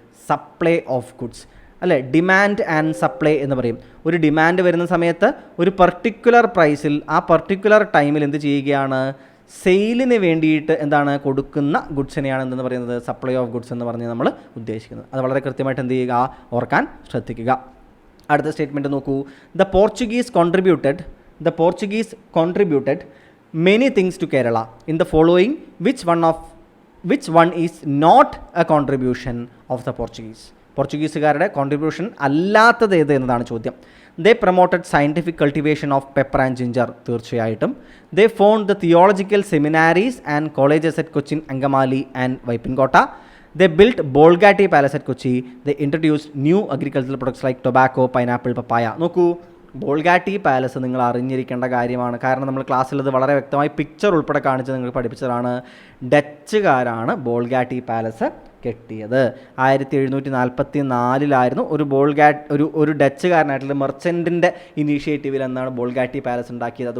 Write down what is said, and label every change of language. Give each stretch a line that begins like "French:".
Malayalam: Supply of goods അല്ലേ. Demand and supply എന്ന് പറയും. ഒരു ഡിമാൻഡ് വരുന്ന സമയത്ത് ഒരു പർട്ടിക്കുലർ പ്രൈസിൽ ആ പർട്ടിക്കുലർ ടൈമിൽ എന്ത് ചെയ്യുകയാണ്? സെയിലിന് വേണ്ടിയിട്ട് എന്താണ് കൊടുക്കുന്ന ഗുഡ്സിനെയാണ് എന്തെന്ന് പറയുന്നത്? സപ്ലൈ ഓഫ് ഗുഡ്സ് എന്ന് പറഞ്ഞ് നമ്മൾ ഉദ്ദേശിക്കുന്നത്. അത് വളരെ കൃത്യമായിട്ട് എന്ത് ചെയ്യുക, ഓർക്കാൻ ശ്രദ്ധിക്കുക. അടുത്ത സ്റ്റേറ്റ്മെൻറ്റ് നോക്കൂ.
English: The Portuguese contributed many things to Kerala in the following which one is not a contribution of the Portuguese?
Malayalam: പോർച്ചുഗീസുകാരുടെ contribution അല്ലാത്തത് ഏത് എന്നതാണ് ചോദ്യം.
English: they promoted scientific cultivation of pepper and ginger,
Malayalam: തീർച്ചയായിട്ടും.
English: They found the theological seminaries and colleges at Cochin, Angamaly and Vaipinkotta. They built Bolgatti Palace at Kochi. They introduced new agricultural products like tobacco, pineapple, papaya.
Malayalam: നോക്കൂ, Bolgatty palace നിങ്ങൾ അറിഞ്ഞിരിക്കേണ്ട കാര്യമാണ്. കാരണം നമ്മൾ ക്ലാസ്സിൽ അത് വളരെ വ്യക്തമായി പിക്ചർ ഉൾപ്പെടെ കാണിച്ച് നിങ്ങൾക്ക് പഠിപ്പിച്ചതാണ്. ഡച്ചുകാരാണ് ബോൾഗാട്ടി പാലസ് കെട്ടിയത്. 1744 ഒരു ഡച്ചുകാരനായിട്ടുള്ള മെർച്ചൻറ്റിൻ്റെ ഇനീഷ്യേറ്റീവിൽ എന്നാണ് ബോൾഗാട്ടി പാലസ് ഉണ്ടാക്കിയത്.